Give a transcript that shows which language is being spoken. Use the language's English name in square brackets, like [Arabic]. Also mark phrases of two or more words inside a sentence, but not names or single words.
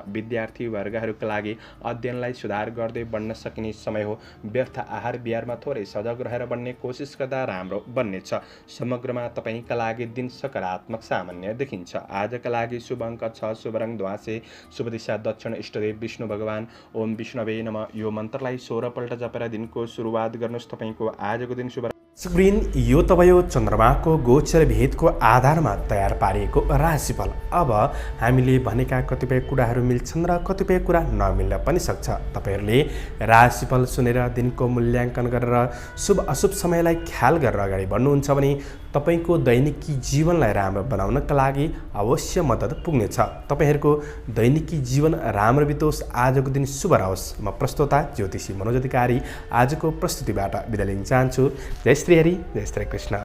[Nepali] विद्यार्थी वर्गहरूका लागि अध्ययनलाई सुधार गर्दै बढ्न सक्ने समय हो। व्यर्थ आहार विहारमा थोरै सजग रहेर बढ्ने कोसिस गर्दा राम्रो बन्नेछ। समग्रमा तपाईका लागि दिन सकारात्मक सामान्य देखिन्छ। आजका लागि शुभ अङ्क 6, शुभ रङ ध्वाँसे, शुभ दिशा दक्षिण, इष्टदेव विष्णु भगवान। [Sanskrit] ओम विष्णवे नमः। [Nepali] यो मन्त्रलाई 16 पल्ट जपेर दिनको सुरुवात गर्नुहोस्। तपाईको आजको दिन शुभ। स्क्रिन यो तपाईँ चन्द्रमाको गोचर भेदको आधारमा तयार पारिएको राशिफल। अब हामीले भनेका कतिपय कुराहरू मिल्छन् र कतिपय कुरा नमिल्न पनि सक्छ। तपाईहरूले राशिफल सुनेर दिनको मूल्याङ्कन गरेर शुभ अशुभ समयलाई ख्याल गरेर अगाडि बढ्नुहुन्छ भने तपाईको दैनिकी जीवनलाई राम्रो बनाउनका लागि अवश्य मद्दत पुग्नेछ। तपाईहरूको दैनिकी जीवन राम्रो बितोस्, आजको दिन शुभ रहोस्। म प्रस्तोता ज्योतिषी मनोज अधिकारी आजको प्रस्तुतिबाट बिदा लिन चाहन्छु। जय श्री हरि, जय श्री कृष्ण।